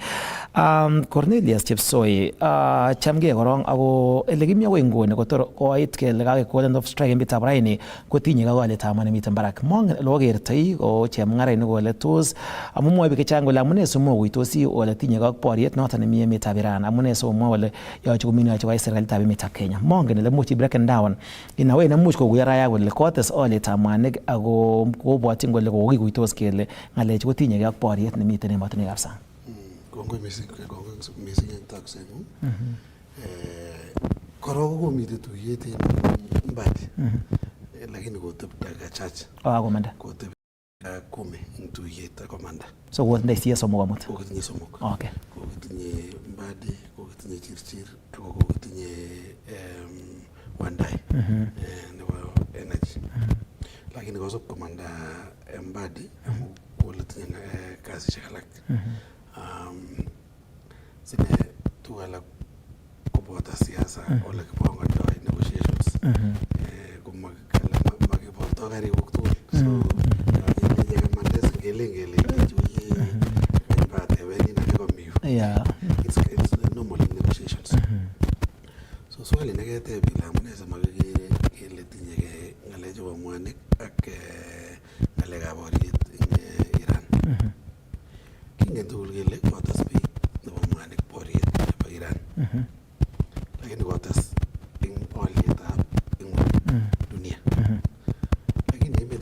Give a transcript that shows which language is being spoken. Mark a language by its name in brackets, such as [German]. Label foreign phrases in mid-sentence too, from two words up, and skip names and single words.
[Kalenjin] Cornelius Chepsoi chamgee korong ako ele kimi akoi nguni kotor koit kele kakekol [English] of strike [Kalenjin] en betutab raini kotinye olietab mwanik nemiten barak. Mongen ele okertoi ko chemung'arainik kole tos amun mwoe biik chechang kole amune simokuitosi ole tinye ak boriet noton nemi emetab Iran amune sikomwoe kole yoche komi yoche koyai serikalitab emetab Kenya. Mongen ele much [English] breaken down in a way [Kalenjin] nemuch kokuyo raia kole kotes olietab mwanik ako kobwotyin kole kokikuitos kele ng'alechu kotinye ak boriet nemiten emotinwekab sang. Kongoi mising en takseng'ung. Korok komiten tuyet en Mbadi lakini koteb [Swahili] dakika chache. [Kalenjin] Komanda. Koteb 10 en tuyet akomanda. So kotindoi CS somok amut. Kokitinye somok. Okay. Kokitinye Mbadi, kokitinye Chirchir, ak kokitinye Wandai nebo energy. Lakini kosub komanda Mbadi kole tinye kasisiek alak. Sine tuguk alak koboto siasa ole kipongondoi negotiations komakiboto karibuk tugul so inye kamande singele chuye batebeni na komiu [English] it's normal in negotiations [Kalenjin] so swali neketeb ile amune simakikere kele tinye ke ng'alechu bo mwanik ak ng'alekab boriet en Iran kingen tugul kele kotes beit nebo mwanik boriet nebo Iran lakini kotes en olietab ingweny dunia lakini emet